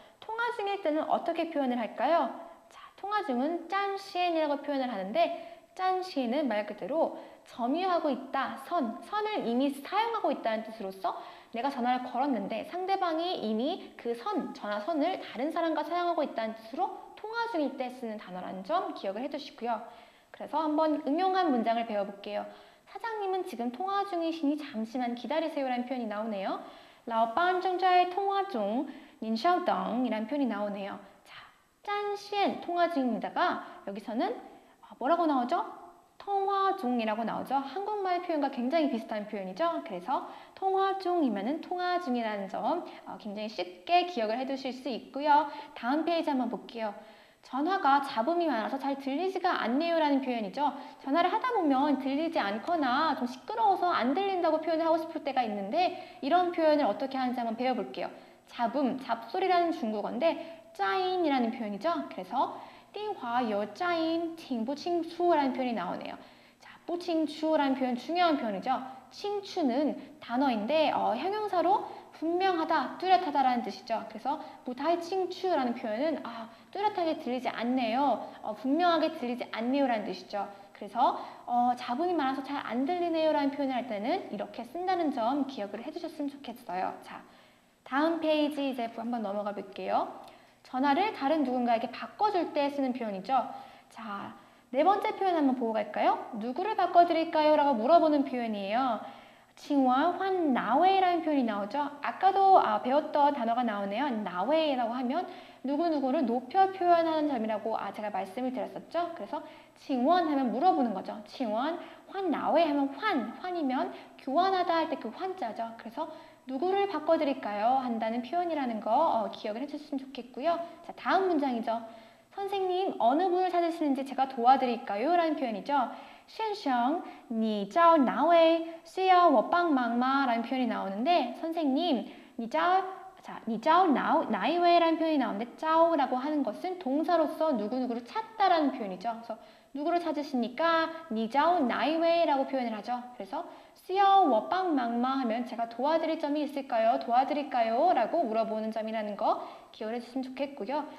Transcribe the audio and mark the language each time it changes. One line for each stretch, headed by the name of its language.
Korean: 통화 중일 때는 어떻게 표현을 할까요? 자, 통화 중은 짠시엔이라고 표현을 하는데 짠시엔은 말 그대로 점유하고 있다, 선을 이미 사용하고 있다는 뜻으로서 내가 전화를 걸었는데 상대방이 이미 그 전화선을 다른 사람과 사용하고 있다는 뜻으로 통화 중일 때 쓰는 단어라는 점 기억을 해두시고요. 그래서 한번 응용한 문장을 배워볼게요. 사장님은 지금 통화 중이시니 잠시만 기다리세요라는 표현이 나오네요.
Chinese: 老板正在通话中, 您稍等
Korean: 이란 표현이 나오네요. 자, 占线 통화 중입니다가 여기서는 뭐라고 나오죠? 통화 중이라고 나오죠. 한국말 표현과 굉장히 비슷한 표현이죠. 그래서 통화 중이면은 통화 중이라는 점 굉장히 쉽게 기억을 해두실 수 있고요. 다음 페이지 한번 볼게요. 전화가 잡음이 많아서 잘 들리지가 않네요 라는 표현이죠. 전화를 하다 보면 들리지 않거나 좀 시끄러워서 안 들린다고 표현을 하고 싶을 때가 있는데 이런 표현을 어떻게 하는지 한번 배워볼게요. 잡음, 잡소리라는 중국어인데 짜인이라는 표현이죠.
Chinese: 그래서 电话有杂音听不清楚
Korean: 라는 표현이 나오네요. 자, 不清楚라는 표현 중요한 표현이죠. 清楚는 단어인데 형용사로 분명하다, 뚜렷하다라는 뜻이죠. 그래서 不太清楚라는 표현은 뚜렷하게 들리지 않네요. 분명하게 들리지 않네요 라는 뜻이죠. 그래서 잡음이 많아서 잘 안 들리네요 라는 표현을 할 때는 이렇게 쓴다는 점 기억을 해주셨으면 좋겠어요. 자, 다음 페이지 이제 한번 넘어가 볼게요. 전화를 다른 누군가에게 바꿔줄 때 쓰는 표현이죠. 자, 네 번째 표현 한번 보고 갈까요? 누구를 바꿔드릴까요? 라고 물어보는 표현이에요. 칭원 환 나웨이라는 표현이 나오죠. 아까도 배웠던 단어가 나오네요. 나웨이라고 하면 누구누구를 높여 표현하는 점이라고 제가 말씀을 드렸었죠. 그래서 칭원 하면 물어보는 거죠. 칭원 환 나웨이 하면 환이면 교환하다 할 때 그 환자죠. 그래서 누구를 바꿔드릴까요? 한다는 표현이라는 거 기억을 해주셨으면 좋겠고요. 자, 다음 문장이죠. 선생님, 어느 분을 찾으시는지 제가 도와드릴까요? 라는 표현이죠.
Chinese: 先生,你找哪位需要我帮忙吗?
Korean: 라는 표현이 나오는데 선생님,
Chinese: 你找哪一位
Korean: 라는 표현이 나오는데 找라고 하는 것은 동사로서 누구누구를 찾다라는 표현이죠. 그래서 누구를 찾으십니까? 你找哪一位라고 표현을 하죠.
Chinese: 그래서 需要我帮忙吗?
Korean: 하면 제가 도와드릴 점이 있을까요? 도와드릴까요? 라고 물어보는 점이라는 거 기억을 해주시면 좋겠고요.